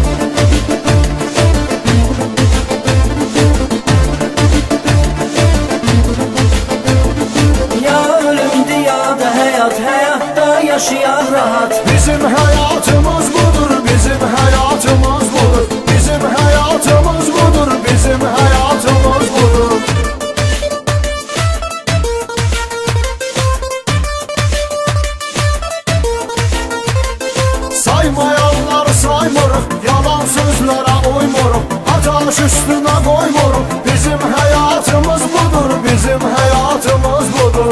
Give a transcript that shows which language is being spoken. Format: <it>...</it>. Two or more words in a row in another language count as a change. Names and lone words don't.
<tr>Ya ölümdü ya da hayat, hayatta yaşayan rahat. Bizim hayatımız budur. Bizim hayatımız budur. Bizim hayatımız budur. Bizim hayatımız budur.</tr> <az>Saymayanları saymırıq, yalan sözlərə uymurıq, ataş üstünə qoymuruq. Bizim həyatımız budur, bizim həyatımız budur.</az>